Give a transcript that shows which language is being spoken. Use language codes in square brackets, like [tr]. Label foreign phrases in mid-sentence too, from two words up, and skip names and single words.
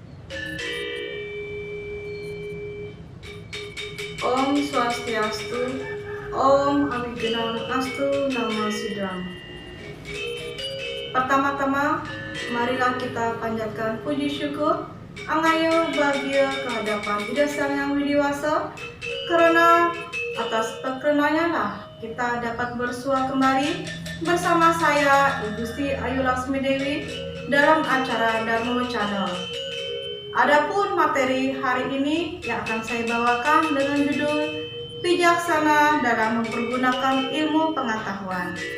[sa] Om Swastiastu, Om Awigenang Astu Namo Sidam. [id] Pertama-tama, marilah kita panjatkan puji syukur, angayo bahagia kehadapan Ida Sang Yang Widiwasa, karena atas perkenannya lah kita dapat bersua kembali bersama saya, Ibu Gusti Ayu Laksmi Dewi, dalam acara Dharma Channel. Adapun materi hari ini yang akan saya bawakan dengan judul Bijaksana dalam mempergunakan ilmu pengetahuan.